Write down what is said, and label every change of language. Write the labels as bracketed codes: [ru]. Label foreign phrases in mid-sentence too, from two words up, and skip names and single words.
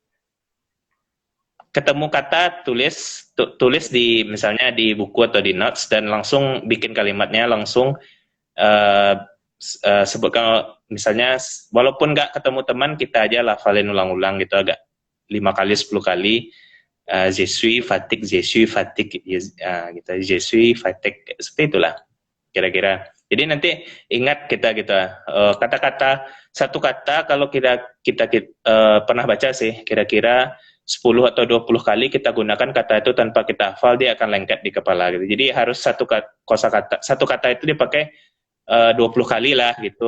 [id] Ketemu kata, tulis di misalnya di buku atau di notes, dan langsung bikin kalimatnya, langsung uh, sebutkan, misalnya walaupun nggak ketemu teman, kita aja lafalin ulang-ulang gitu, agak 5 kali 10 kali. [fr] Je suis fatigue, je suis fatigue, gitu, je suis fatigue, [id] seperti itulah kira-kira. Jadi nanti ingat kita gitu, kata-kata, satu kata kalau kita pernah baca sih, kira-kira 10 atau 20 kali kita gunakan kata itu tanpa kita hafal, dia akan lengket di kepala gitu. Jadi harus kosakata, satu kata itu dipakai 20 kali lah gitu.